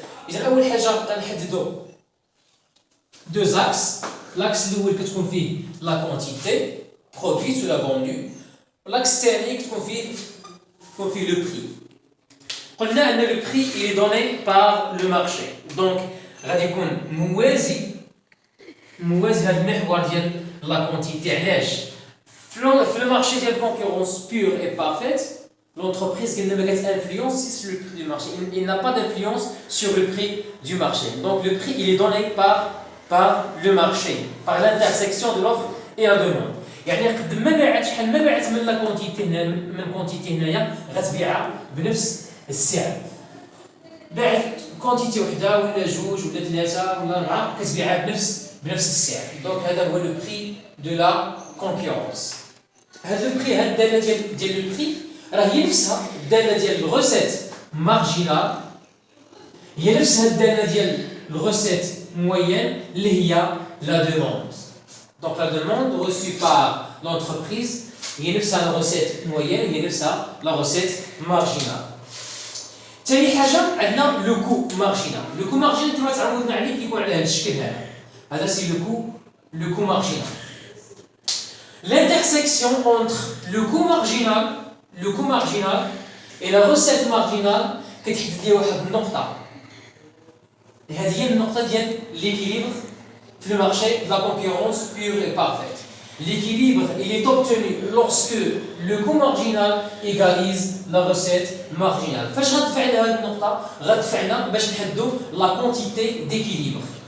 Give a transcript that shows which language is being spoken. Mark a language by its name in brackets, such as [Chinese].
[French] Il y a deux axes. L'axe où il y a la quantité produite ou la vendue. L'axe thermique confie le prix. On a le prix il est donné par le marché. [Arabic] Donc, غادي يكون موازي هذا المحور ديال لا كونتيتي. علاش؟ في المارشي ديال الكونكورونس بيور اي بارفيت [French] l'entreprise qui ne influence sur le prix du marché. Il n'a pas d'influence sur le prix du marché. Donc le prix il est donné par le marché, par l'intersection de l'offre et la demande. [Arabic] يعني قد ما باعت شحال ما باعت من لا كونتيتي هنا من كونتيتي هنايا غتبيعها بنفس السعر. باعت كونتيتي وحده ولا جوج ولا ثلاثه ولا اربعه كتبيعها بنفس السعر. دونك هذا هو لو بري دو لا كونكورونس. هذا لو بري هاد الداله ديال لو بري راه هي نفسها الداله ديال الغوسيت مارجينال، هي نفسها الداله ديال الغوسيت موين اللي هي لا دوموند. [French] Donc la demande reçue par l'entreprise, il y a la recette moyenne, il y a la recette marginale. [Arabic] ثاني حاجة عندنا le coût marginal. Le coût marginal كما تعودنا عليه كيكون على هذا الشكل هذا سي le coût marginal. [French] L'intersection entre le coût marginal et la recette marginale [Arabic] كتحدد لي واحد النقطة. هذه هي النقطة ديال [French] l'équilibre le marché de la concurrence pure et parfaite. L'équilibre il est obtenu lorsque le coût marginal égalise la recette marginale. [Arabic] فاش غتدفعنا هذه النقطة؟ غتدفعنا باش نحددوا la quantité d'équilibre.